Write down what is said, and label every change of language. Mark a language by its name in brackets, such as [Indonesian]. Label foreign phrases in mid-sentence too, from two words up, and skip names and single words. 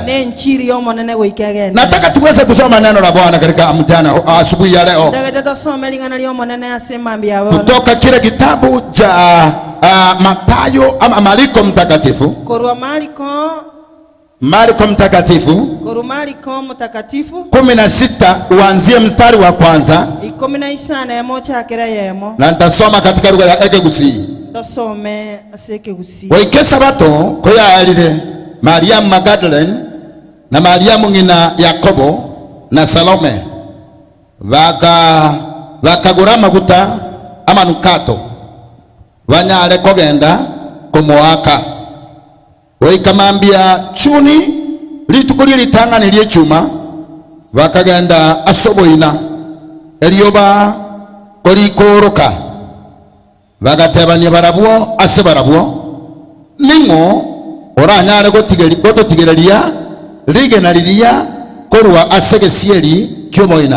[Swahili] Nataka tuweze kusoma neno la Bwana katika mchana asubuhi ya leo kutoka kile kitabu cha Mathayo ama Marko mtakatifu, Marko mtakatifu 16 uanzie mstari wa kwanza, na nitasoma katika lugha ya Ekegusi. [Gusii] Waikesa bato koyalire Mariamu Magdalene na Mariamu ngina Yakobo na Salome bakagura maguta amanukato banyale kogenda kumuwaka. Waikamambia chuni litukuli litangani lye chuma, bakagenda asoboina elioba kolikoroka, bagatebanya barabwo ase barabwo ningo oranyale gototigereria ligena liria korwa asegesieri kyomoina.